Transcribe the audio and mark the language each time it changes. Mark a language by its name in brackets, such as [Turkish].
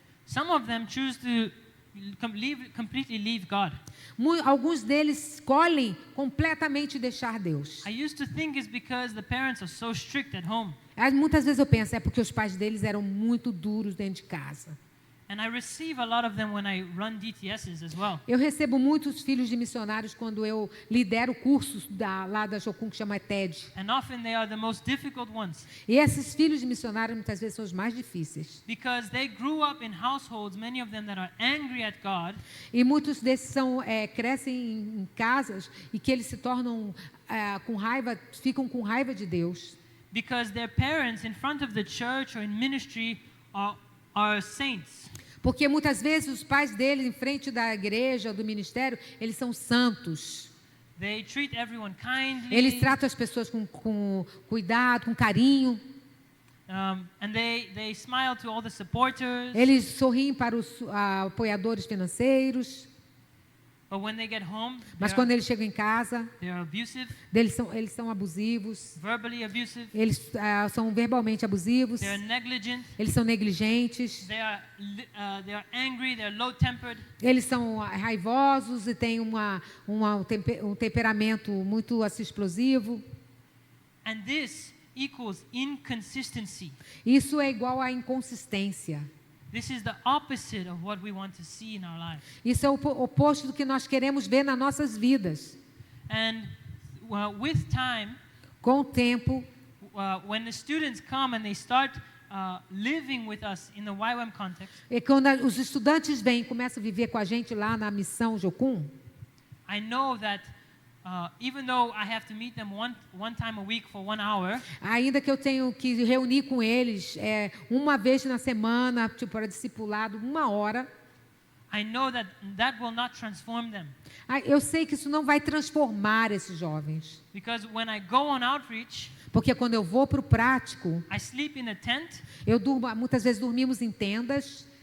[English] Some of them choose to completely leave God. [Portuguese] Alguns deles escolhem completamente deixar Deus. [English] I used to think it's because the parents are so strict at home. [Portuguese] Muitas vezes eu penso, é porque os pais deles eram muito duros dentro de casa. [English] And I receive a lot of them when I run DTSs as well. [Portuguese] Eu recebo muitos filhos de missionários quando eu lidero cursos lá da Jocum que chama TED. [English] And often they are the most difficult ones. [Portuguese] E esses filhos de missionários muitas vezes são os mais difíceis. [English] Because they grew up in households, many of them that are angry at God. [Portuguese] E muitos desses crescem em casas e que eles se tornam com raiva, ficam com raiva de Deus. [English] Because their parents in front of the church or in ministry are saints. [Portuguese] Porque muitas vezes os pais deles, em frente da igreja, do ministério, eles são santos. [English] They treat everyone kindly. [Portuguese] Eles tratam as pessoas com cuidado, com carinho. [English] And they smile to all the supporters. [Portuguese] Eles sorriem para os apoiadores financeiros. [English] But when they get home, [Portuguese] Mas quando eles chegam em casa, [English] they are abusive, [Portuguese] eles são abusivos. [English] verbally abusive. [Portuguese] Eles são verbalmente abusivos. [English] They are negligent. [Portuguese] Eles são negligentes. [English] They are angry. They are low-tempered. [Portuguese] Eles são raivosos e têm um temperamento muito explosivo. [English] And this equals inconsistency. [Portuguese] Isso é igual à inconsistência. [English] This is the opposite of what we want to see in our lives. [Portuguese] Isso é o oposto do que nós queremos ver nas nossas vidas. [English] And with time, [Portuguese] Com o tempo, [English] when the students come and they start living with us in the YWAM context, [Portuguese] e quando os estudantes vêm e começam a viver com a gente lá na missão Jocum, [English] I know that even though I have to meet them one time a week for 1 hour, [Portuguese] ainda que eu tenho que reunir com eles uma vez na semana, tipo para discipulado, 1 hora, [English] I know that will not transform them. [Portuguese] eu sei que isso não vai transformar esses jovens. [English] Because when I go on outreach, [Portuguese] Porque quando eu vou para o prático, [English] I sleep in a tent [Portuguese] muitas vezes dormimos em tendas,